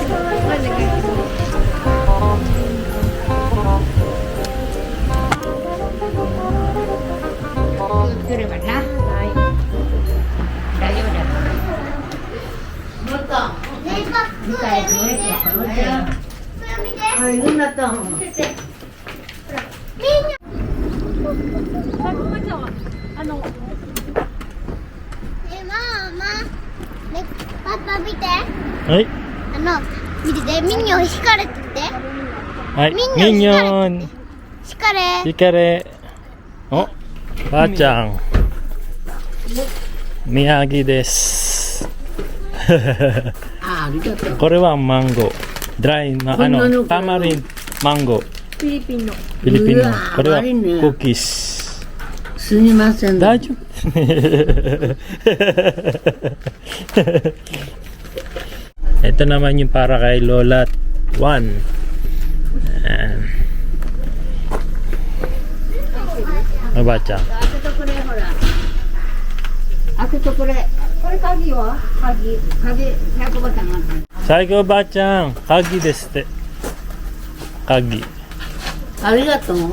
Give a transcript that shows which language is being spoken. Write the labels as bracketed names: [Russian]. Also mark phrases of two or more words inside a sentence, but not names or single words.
[Japanese] 来ればな。はい。大丈夫だよ。もっと。見たやつもいいか。これ見て。あ、いるんだった。 [Filipino] Ano? [Japanese] Mama. Papa 見て。はい。見てて、ミニオン光れてて。はい。ミミニニオンョン。光れ。ヒカレ。お、ばあちゃん。宮城です。あ、ありがとう。これはマンゴー。ドライな、タマリン、マンゴー。 Pilipino. フィリピンのうわ。これは悪いねクッキース。すみません。 [Filipino] 大丈夫。Ito naman yung para kay Lola 1. Ano ba siya? [Japanese] 開けとくれ、ほら。開けとくれ。これ鍵は鍵。100ボタンあった。最後ばあちゃん、鍵ですって。鍵。ありがとう。